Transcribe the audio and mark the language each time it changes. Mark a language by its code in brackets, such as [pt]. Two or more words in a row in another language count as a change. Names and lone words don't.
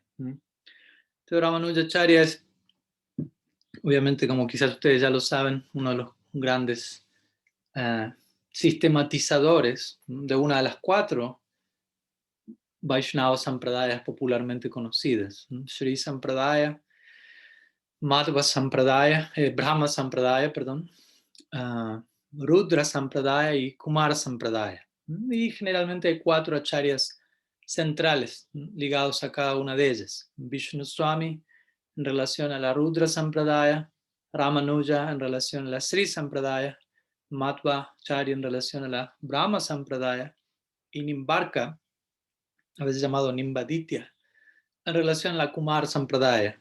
[es] Entonces Ramanujacharya es, obviamente, como quizás ustedes ya lo saben, uno de los grandes sistematizadores de una de las 4 Vaishnava Sampradayas popularmente conocidas. Sri Sampradaya, Madhva Sampradaya, Brahma Sampradaya, perdón, Rudra Sampradaya y Kumara Sampradaya. Y generalmente hay 4 acharyas centrales ligados a cada una de ellas. Vishnu Swami en relación a la Rudra Sampradaya, Ramanuja en relación a la Sri Sampradaya, Madhva Acharya en relación a la Brahma Sampradaya y Nimbarka, a veces llamado Nimbaditya, en relación a la Kumar Sampradaya.